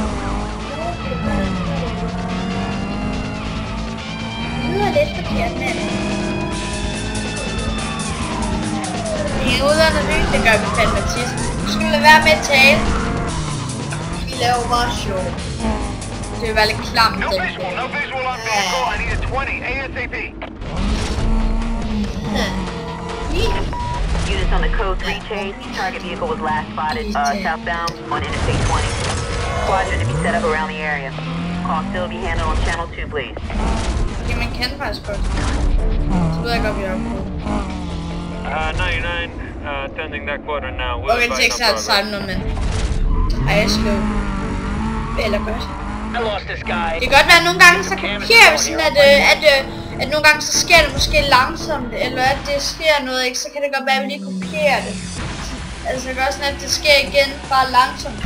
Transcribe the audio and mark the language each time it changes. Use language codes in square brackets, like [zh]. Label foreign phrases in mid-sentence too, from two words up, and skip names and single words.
[da] Det lyder lidt forkert, men... Vi er ude under byen, det gør vi fandme tit. Nu skal vi lade være med at tale. Vi laver bare show. Det vil være lidt klamt. [en] No visual on vehicle. I need a 20 ASAP. Units on the code 3 chase. Target vehicle was last spotted southbound on Interstate 20. Squadron to be set up around the area. Call still be handled on channel 2, please. [da] Okay, man kan faktisk godt. Så ved jeg godt, vi er på. [en] 99, attending that quadrant now. [da] Okay, det er ikke så sejt noget, men... Ej, jeg slår. Eller godt. Det kan godt være, at nogle gange så kopierer vi sådan, at nogle gange så sker det måske langsomt, eller at det sker noget, ikke? Så kan det godt være, at vi lige kopierer det. Altså det kan også sådan, at det sker igen, bare langsomt.